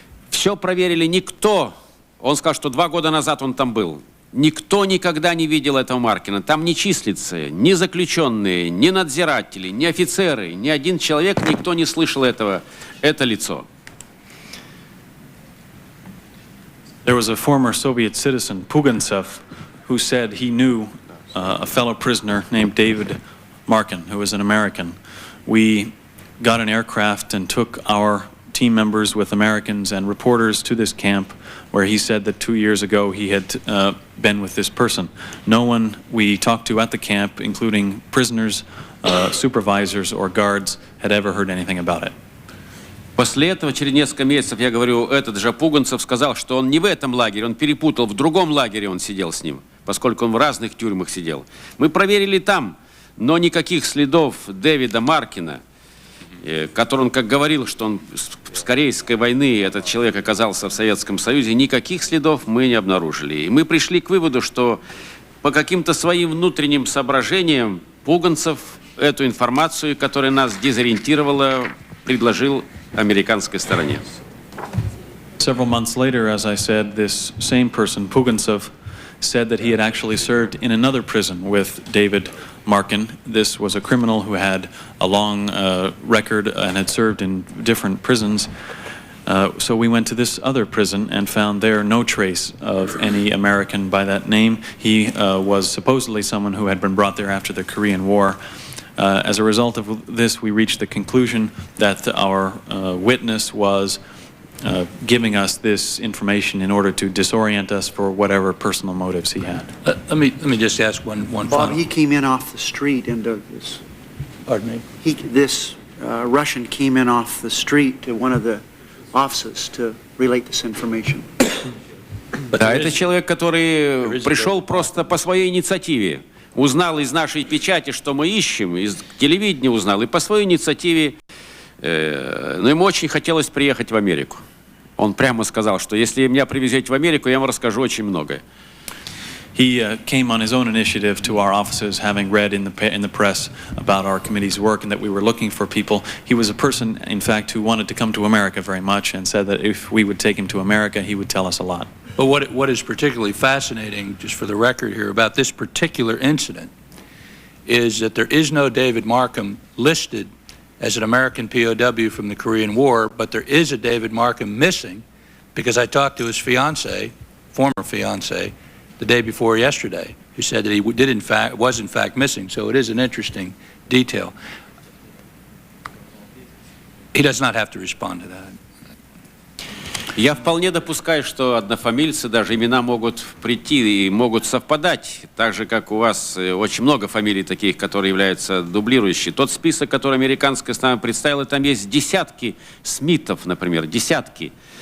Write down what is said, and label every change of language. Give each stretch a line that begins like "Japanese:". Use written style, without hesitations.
Russian: Все проверили, никто, он сказал, что 2 года назад он там был, никто никогда не видел этого Маркина. Там не числится ни заключенные, ни надзиратели, ни офицеры, ни один человек, никто не слышал это лицо.
English: There was a former Soviet citizen, Pugantsev, who said he knew a fellow prisoner named David Markin, who was an American. We got an aircraft and took our team members with Americans and reporters to this camp where he said that 2 years ago he had been with this person. No one we talked to at the camp, including prisoners, supervisors or guards, had ever heard anything about it.
Russian: После этого, через несколько месяцев, я говорю, этот же Пуганцев сказал, что он не в этом лагере, он перепутал, в другом лагере он сидел с ним, поскольку он в разных тюрьмах сидел. Мы проверили там, но никаких следов Дэвида Маркина, который он, как говорил, что он с Корейской войны, этот человек оказался в Советском Союзе, никаких следов мы не обнаружили. И мы пришли к выводу, что по каким-то своим внутренним соображениям Пуганцев эту информацию, которая нас дезориентировала, предложил американской стороне.
English: Several months later, as I said, this same person, Pugantsev, said that he had actually served in another prison with David Markin. This was a criminal who had a long record and had served in different prisons. So we went to this other prison and found there no trace of any American by that name. He was supposedly someone who had been brought there after the Korean War. As a result of this, we reached the conclusion that our witness was giving us this information in order to disorient us for whatever personal motives he had. Let me just ask one Bob, final. he came in off the street into this. Pardon me? This Russian came in off the street to one of the offices to relate this information.
Russian: Да, это человек, который пришел просто по своей инициативе. Узнал из нашей печати, что мы ищем, из телевидения узнал, и по своей инициативе, но ему очень хотелось приехать в Америку. Он прямо сказал, что если меня привезете в Америку, я вам расскажу очень многое.
English: He came on his own initiative to our offices, having read in the press about our committee's work and that we were looking for people. He was a person, in fact, who wanted to come to America very much and said that if we would take him to America, he would tell us a lot. But what is particularly fascinating, just for the record here, about this particular incident is that there is no David Markham listed as an American POW from the Korean War, but there is a David Markham missing because I talked to his fiancée, former fiancée, the day before yesterday, who said that he was in fact missing. So it is an interesting detail. He does not have to respond to that.
Russian: Я вполне допускаю, что однофамильцы, даже имена могут прийти и могут совпадать, так же, как у вас очень много фамилий таких, которые являются дублирующими. Тот список, который американская сторона представила, там есть десятки Смитов, например, десятки.